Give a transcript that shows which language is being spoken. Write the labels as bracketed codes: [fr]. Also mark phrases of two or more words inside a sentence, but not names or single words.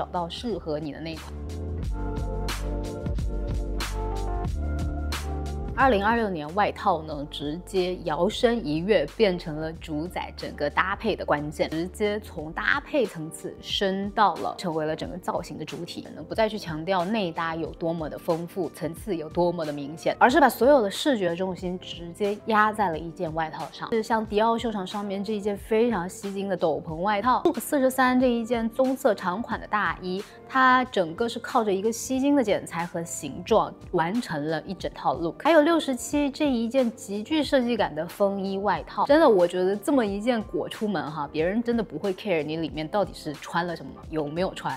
[zh] 到適合你的那款。2026年外套呢，直接搖身一躍變成了主宰整個搭配的關鍵，直接從搭配層次升到了成為了整個造型的主體，不再去強調內搭有多麼的豐富，層次有多麼的明顯，而是把所有的視覺重心直接壓在了一件外套上。是像迪奧秀場上面這一件非常吸睛的斗篷外套 ，Look 43這一件棕色長款的大衣，它整個是靠着一個吸睛的剪裁和形狀完成了一整套 look。還有 67這一件極具設計感的風衣外套，真的我覺得這麼一件裹出門哈，別人真的不會 care 你裡面到底是穿了什麼，有沒有穿。